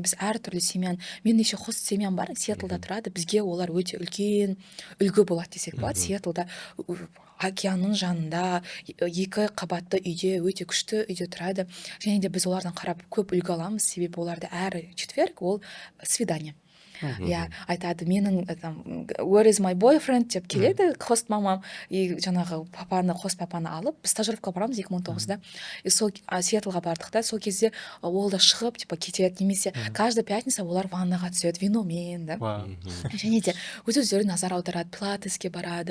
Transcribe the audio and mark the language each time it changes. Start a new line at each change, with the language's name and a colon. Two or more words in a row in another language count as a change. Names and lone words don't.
Kazakh: Біз әртүрлі семьян, мен неше хост семьям бар, Сиэтлда тұрады, бізге олар өте үлкен үлгі болады десек болады. Сиэтлда океанның жанында, 2 қабатты үйде, өте күшті үйде тұрады. Және де біз олардан қарап көп үлгі аламыз, себебі оларды әр четверг ол свидание. Я айтады, менің
English: where is my boyfriend
Kazakh: деп келеді хост мамам, и жаңағы хост папаны алып, біз стажировка барамыз 2019-да, и сол Сиэтлға бардық та, сол кезде ол да шығып, типа кетеді, немесе
Russian: каждый пятница
Kazakh: олар ваннаға түседі виномен, да. Және де өздері назар аударады, пилатеске барады.